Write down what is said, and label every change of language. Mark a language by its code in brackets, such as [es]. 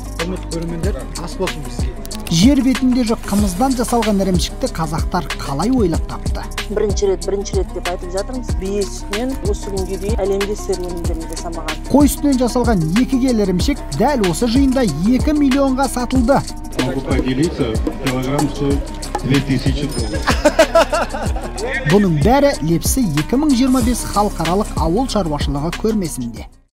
[kk] Құрметті көрермендер, ас болсын бізге. Жер бетінде жоқ қымыздан жасалған ірімшікті қазақтар қалай ойлап тапты? Бірінші рет деп айтып жатырмыз. Бие сүтінен осы күнге дейін әлемде серуендерін жасамаған. Қой сүтінен жасалған 2 келі ірімшік дәл осы жиында 2 миллионға сатылды. [ru] Могу поделиться, килограмм стоит $2000. [kk] Бұның бәрі Лепсі 2025 халықаралық ауыл шаруашылығы көрмесінде.